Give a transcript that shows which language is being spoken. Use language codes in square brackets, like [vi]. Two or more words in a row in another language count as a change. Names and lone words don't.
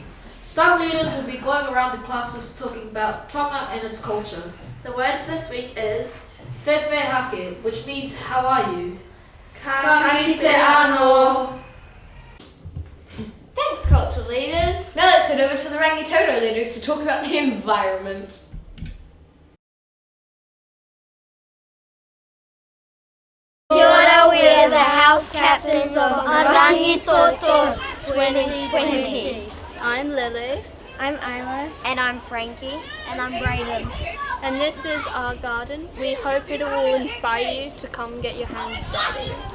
[en] Some leaders will be going around the classes talking about Tonga and its culture. The word for this week is [to] Fefe hake, [en] which means how are you? [mi] Ka kite ano. [en] Thanks, cultural leaders. Now let's head over to the Rangitoto leaders to talk about the environment. [mi] Kia ora, [en] we're the house captains of Rangitoto 2020. I'm Lily. I'm Isla. And I'm Frankie. And I'm Brayden. And this is our garden. We hope it will inspire you to come get your hands dirty.